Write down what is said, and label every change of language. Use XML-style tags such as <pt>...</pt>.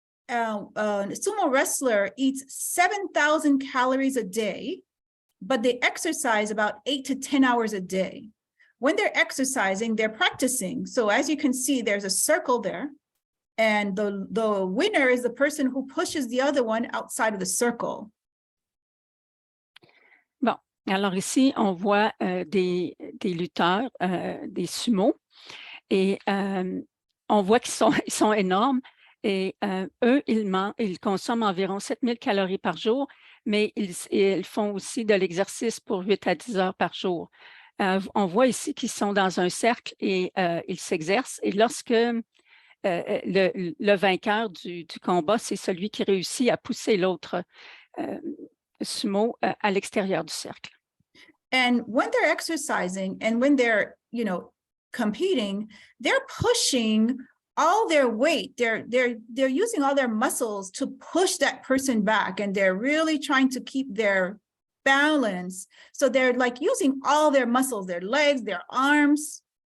<en>Sumo wrestler eats 7,000 calories a day, but they exercise about 8 to 10 hours a day. When they're exercising, they're practicing. So as you can see, there's a circle there. And the winner is the person who pushes the other one outside of the circle.</en> <fr>Bon, alors ici, on voit des lutteurs, des sumo, et on voit qu'ils sont énormes. Et eux, ils consomment environ 7 000 calories par jour, mais ils font aussi de l'exercice pour 8 à 10 heures par jour. On voit ici qu'ils sont dans un cercle et ils s'exercent. Et lorsque le vainqueur du combat, c'est celui qui réussit à pousser l'autre sumo à l'extérieur du cercle.</fr> <en>And when they're exercising and when they're, competing, they're pushing all their weight. They're using all their muscles to push that person back, and they're really trying to keep their balance. So they're like using all their muscles, their legs, their arms.</en>